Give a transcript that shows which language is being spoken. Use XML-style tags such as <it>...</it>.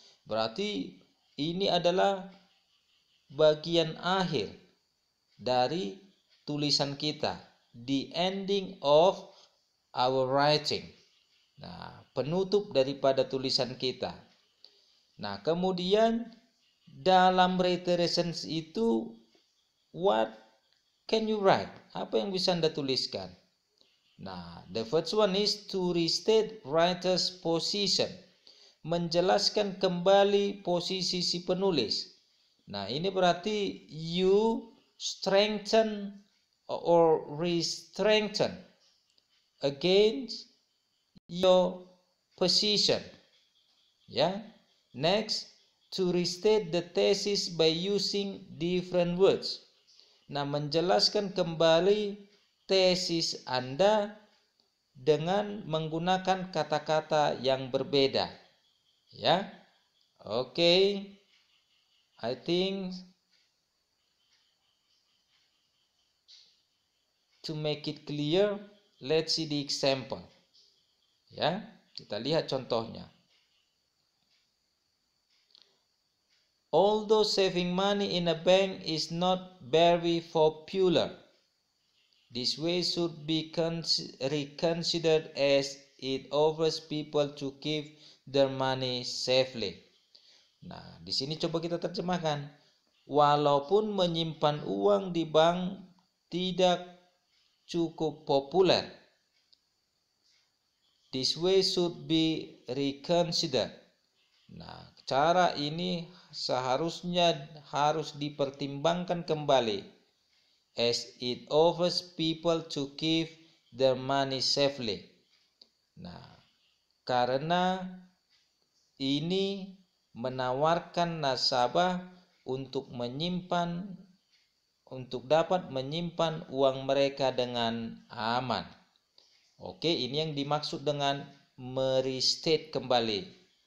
<id>Berarti ini adalah bagian akhir dari tulisan kita,</id> <en>the ending of our writing.</en> <id>Nah, penutup daripada tulisan kita. Nah, kemudian dalam reiterations itu,</id> <en>what can you write?</en> <id>Apa yang bisa Anda tuliskan?</id> <en>Nah, the first one is to restate writer's position.</en> <id>Menjelaskan kembali posisi si penulis. Nah, ini berarti</id> <en>you strengthen or re-strengthen against your position. Ya. Next, to restate the thesis by using different words.</en> <id>Nah, menjelaskan kembali tesis Anda dengan menggunakan kata-kata yang berbeda. Ya. Oke.</id> <en>I think to make it clear, let's see the example.</en> <id>Ya, kita lihat contohnya.</id> <en>Although saving money in a bank is not very popular, this way should be reconsidered as it offers people to keep their money safely.</en> <id>Nah, di sini coba kita terjemahkan. Walaupun menyimpan uang di bank tidak cukup populer,</id> <en>this way should be reconsidered.</en> <id>Nah, cara ini seharusnya harus dipertimbangkan kembali,</id> <en>as it offers people to keep their money safely.</en> <id>Nah, karena ini menawarkan nasabah untuk dapat menyimpan uang mereka dengan aman. Oke, ini yang dimaksud dengan merestate kembali.</id>